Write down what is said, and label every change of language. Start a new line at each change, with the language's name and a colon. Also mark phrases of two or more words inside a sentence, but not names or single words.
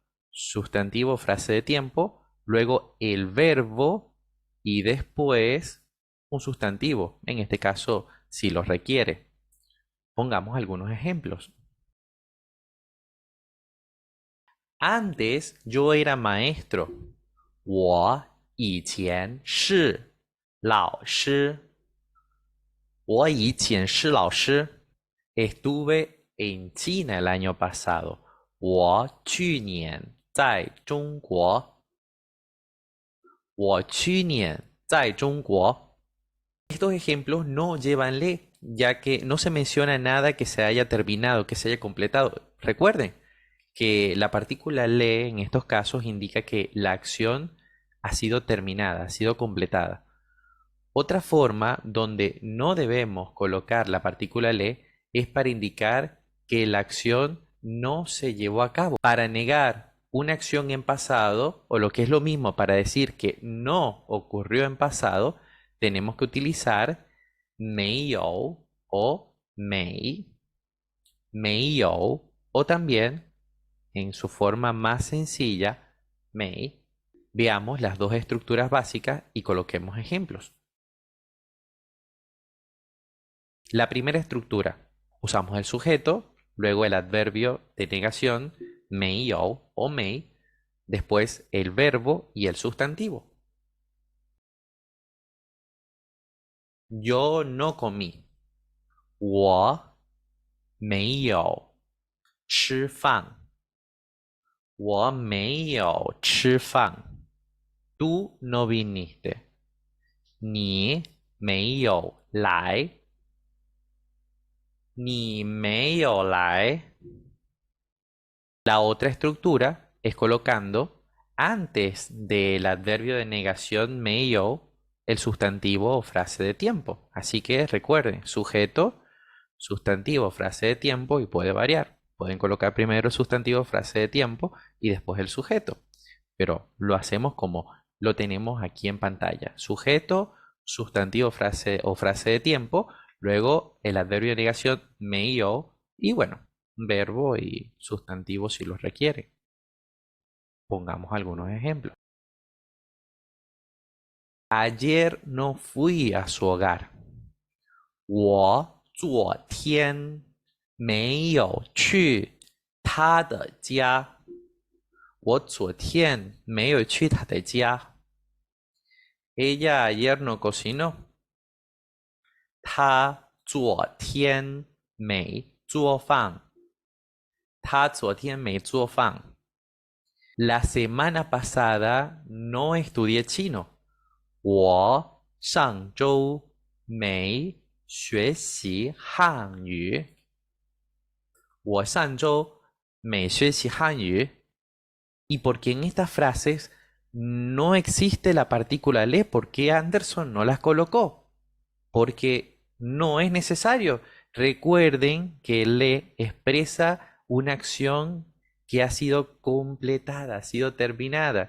Spanish: Sujeto, sustantivo, frase de tiempo, luego el verbo y después un sustantivo, en este caso, si lo requiere. Pongamos algunos ejemplos. Antes yo era maestro.
Chinese: 我以前是老师。我以前是老师。
Spanish: Estuve en China el año pasado.
Chinese: 我去年在中国。我去年在中国。
Spanish: Estos ejemplos no llevan le, ya que no se menciona nada que se haya terminado, que se haya completado. Recuerden que la partícula le en estos casos indica que la acción ha sido terminada, ha sido completada. Otra forma donde no debemos colocar la partícula le es para indicar que la acción no se llevó a cabo. Para negar una acción en pasado, o lo que es lo mismo para decir que no ocurrió en pasado, tenemos que utilizar 没有 o 没有 o también en su forma más sencilla 没. Veamos las dos estructuras básicas y coloquemos ejemplos. La primera estructura, usamos el sujeto, luego el adverbio de negación 没有 o 没, después el verbo y el sustantivo. Yo no comí.
Chinese: 我没有吃饭。我没有吃饭。
Spanish: Tú no viniste.
Chinese: 你没有来。你没有来。
Spanish: La otra estructura es colocando antes del adverbio de negación 没有 el sustantivo o frase de tiempo. Así que recuerden, sujeto, sustantivo, frase de tiempo y puede variar. Pueden colocar primero el sustantivo, frase de tiempo y después el sujeto. Pero lo hacemos como lo tenemos aquí en pantalla. Sujeto, sustantivo, frase o frase de tiempo, luego el adverbio de negación 没有 y bueno, verbo y sustantivo si los requiere. Pongamos algunos ejemplos. Ayer no fui a su hogar.
Chinese: 我昨天没有去他的家。我昨天没有去他的家。
Spanish: Ella ayer no cocinó.
Chinese: 她昨天没做饭。她昨天没做饭。
Spanish: La semana pasada no estudié chino.
Chinese: 我上周没学习汉语。我上周没学习汉语。
Spanish: Y porque en estas frases no existe la partícula le, ¿por qué Anderson no las colocó? Porque no es necesario. Recuerden que le expresa una acción que ha sido completada, ha sido terminada.